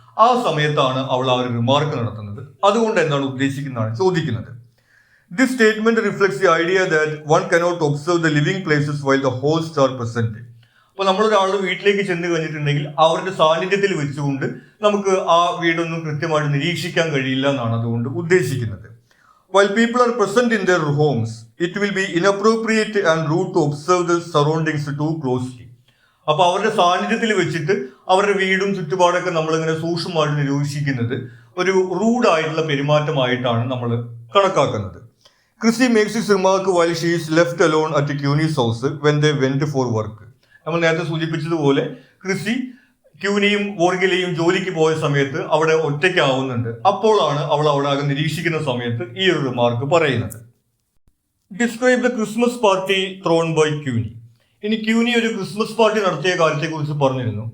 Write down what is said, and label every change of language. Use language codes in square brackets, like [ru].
[ml] ആ സമയത്താണ് അവൾ ആ ഒരു റിമാർക്ക് നടത്തുന്നത്. അതുകൊണ്ട് എന്താണ് ഉദ്ദേശിക്കുന്നതാണ് ചോദിക്കുന്നത്. [en] This statement reflects the idea that one cannot observe the living places while the host are present. [ml] അപ്പൊ നമ്മളൊരാളുടെ വീട്ടിലേക്ക് ചെന്ന് കഴിഞ്ഞിട്ടുണ്ടെങ്കിൽ അവരുടെ സാന്നിധ്യത്തിൽ വെച്ചുകൊണ്ട് നമുക്ക് ആ വീടൊന്നും കൃത്യമായിട്ട് നിരീക്ഷിക്കാൻ കഴിയില്ല എന്നാണ് അതുകൊണ്ട് ഉദ്ദേശിക്കുന്നത്. [en] While people are present in their homes, it will be inappropriate and rude to observe the surroundings too closely. [ml] അപ്പൊ അവരുടെ സാന്നിധ്യത്തിൽ വെച്ചിട്ട് അവരുടെ വീടും ചുറ്റുപാടൊക്കെ നമ്മളിങ്ങനെ സൂക്ഷ്മമായിട്ട് നിരീക്ഷിക്കുന്നത് ഒരു റൂഡായിട്ടുള്ള പെരുമാറ്റമായിട്ടാണ് നമ്മൾ കണക്കാക്കുന്നത്. [en] Chrissy makes this remark while she is left alone at Cunie's house when they went for work. [ml] നമ്മൾ നേരത്തെ സൂചിപ്പിച്ചതുപോലെ ക്രിസി ക്യൂനിയും വോർഗിലെയും ജോലിക്ക് പോയ സമയത്ത് അവിടെ ഒറ്റയ്ക്കാവുന്നുണ്ട്. അപ്പോഴാണ് അവൾ അവിടെ ആകെ നിരീക്ഷിക്കുന്ന സമയത്ത് ഈ ഒരു റിമാർക്ക് പറയുന്നത്. [en] Describe the Christmas party thrown by Cunie. [ml] ഇനി ക്യൂനി ഒരു ക്രിസ്മസ് പാർട്ടി നടത്തിയ കാര്യത്തെ കുറിച്ച് പറഞ്ഞിരുന്നു.